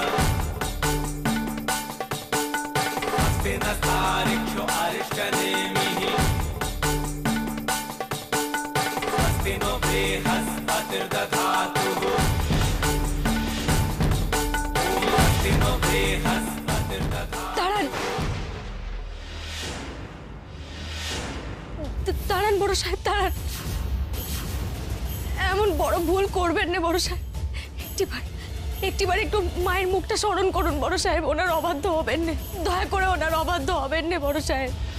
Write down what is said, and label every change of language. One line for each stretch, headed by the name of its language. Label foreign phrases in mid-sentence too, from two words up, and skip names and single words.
Sanskrit: स्वस्ति नस्तारिक्षो अरिष्टनेमिः स्वस्ति नो बृहस्पतिर्दधातुः ॐ स्वस्ति नो बृहस्पतिर्दधातुः।
Bangla: দাঁড়ান বড় সাহেব, দাঁড়ান। এমন বড় ভুল করবেন না বড় সাহেব। একটিবার একটু মায়ের মুখটা স্মরণ করুন বড় সাহেব। ওনার অবাধ্য হবেন না, দয়া করে ওনার অবাধ্য হবেন না বড় সাহেব।